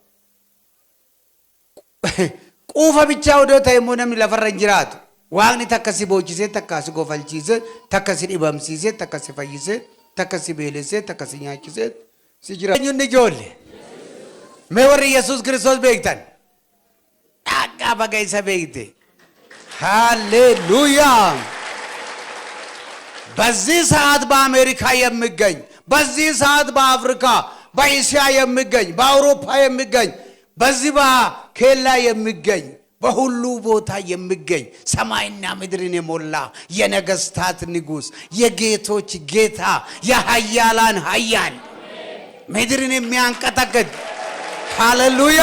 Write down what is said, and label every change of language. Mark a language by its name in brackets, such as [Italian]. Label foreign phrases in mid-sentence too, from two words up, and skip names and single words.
[Oromo] Quufa bichaa odoo ta'e immoo namni lafarra hin jiraatu. Waaqni takkasii boo'ichisee takkasii kofalchiisee takkasii dhibamsiisee takkasii fayyisee takkasii beelesee takkasii nyaachisee si jira. Eenyuun ijoollee? Mee warri Yesuus Kiristoos beektan? Dhagaa baga isa beekte. [Amharic] ሃሌሉያ! በዚህ ሰዓት በአሜሪካ የሚገኝ በዚህ ሰዓት በአፍሪካ በእስያ የሚገኝ በአውሮፓ የሚገኝ በዚህ በኬላ የሚገኝ በሁሉ ቦታ የሚገኝ ሰማይና ምድርን የሞላ የነገስታት ንጉስ የጌቶች ጌታ የኃያላን ኃያል ምድርን የሚያንቀጠቅጥ ሃሌሉያ!